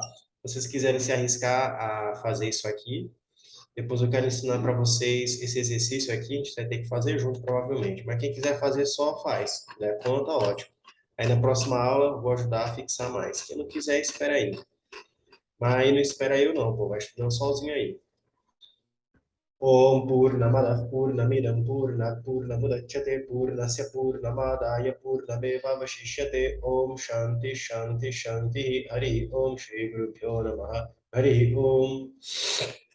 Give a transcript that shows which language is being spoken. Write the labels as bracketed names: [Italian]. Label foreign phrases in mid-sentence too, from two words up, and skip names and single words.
[Portuguese] Se vocês quiserem se arriscar a fazer isso aqui, depois eu quero ensinar para vocês esse exercício aqui, a gente vai ter que fazer junto, provavelmente. Mas quem quiser fazer só, faz. Né? Pronto, ótimo. Aí na próxima aula eu vou ajudar a fixar mais. Quem não quiser, espera aí. Mas aí não espera eu não, pô. Vai estudando sozinho aí. [Sanskrit] Om Purnamada Purnamidam Purnat Purnamudachyate Purnasya Purnamadaya Purnameva Vashishyate Om Shanti Shanti Shanti Hari Om Shri Guru Pyo Namaha Hari Om